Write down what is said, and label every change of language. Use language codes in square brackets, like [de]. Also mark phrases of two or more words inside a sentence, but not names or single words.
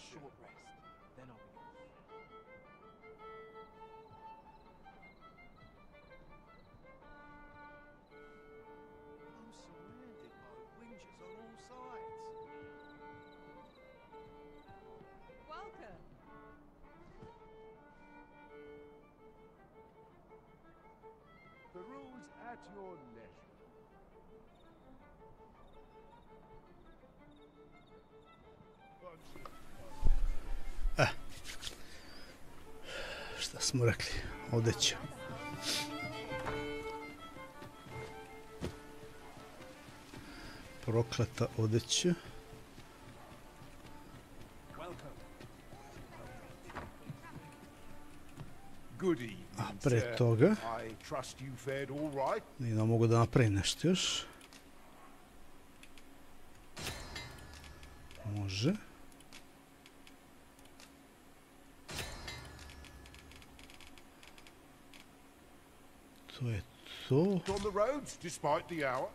[en] a short rest, then I'll be off. I'm surrounded by winches on all sides. Welcome. The rules at your leisure. [sr] Šta smo rekli? Odeća. Prokleta odeća. [en] Good evening, [sr] A pre toga [en] I trust you fared all right. [sr] ne mogu da napravim nešto još. Može. To je to. [en] On the roads, despite the hour.